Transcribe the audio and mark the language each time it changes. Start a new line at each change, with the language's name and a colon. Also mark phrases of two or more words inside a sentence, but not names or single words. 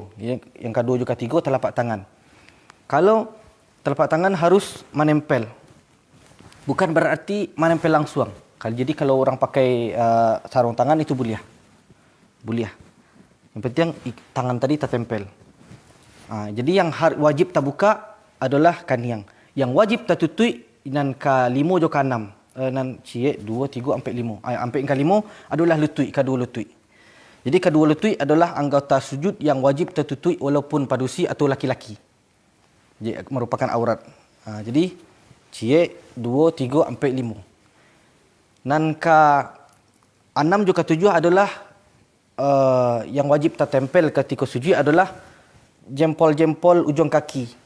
Indonesian: Yang kedua juga tiga telapak tangan. Kalau telapak tangan harus menempel, bukan berarti menempel langsung. Jadi kalau orang pakai sarung tangan itu boleh. Boleh. Yang penting tangan tadi tertempel. Jadi yang wajib terbuka adalah kaniang. Yang wajib tertutup
Minangkabau: nan ke-5 jo ke-6. Nan cie 2 3
Indonesian: sampai 5. Sampai ke-5 adalah lutut, kedua lutut. Jadi kedua lutut adalah anggota sujud yang wajib tertutup walaupun padusi atau laki-laki. Jadi merupakan aurat. Jadi
Minangkabau: cie 2 3
Indonesian: sampai 5. Nan ke-6 juga ke-7 adalah yang wajib tertempel ketika sujud adalah jempol-jempol ujung kaki.